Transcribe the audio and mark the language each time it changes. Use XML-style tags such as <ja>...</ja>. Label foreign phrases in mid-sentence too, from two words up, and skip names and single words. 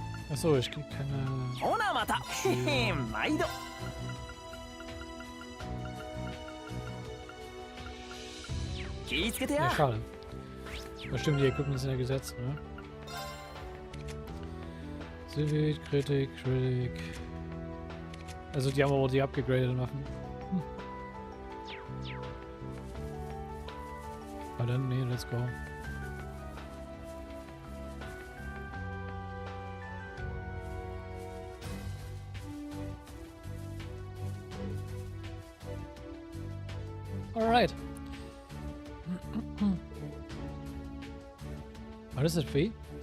<de>Achso, ich krieg keine...</de> <ja>ほなまたへへ毎度 気ぃつけて</ja> <de>Ja, や schade. Aber stimmt, die Equipment sind ja gesetzt, ne? Civic, Kritik, Critic. Also die haben aber die abgegradeten Waffen. Hm. Aber dann, nee,</de> <en>let's go. Alright. What is it, Fee?</en>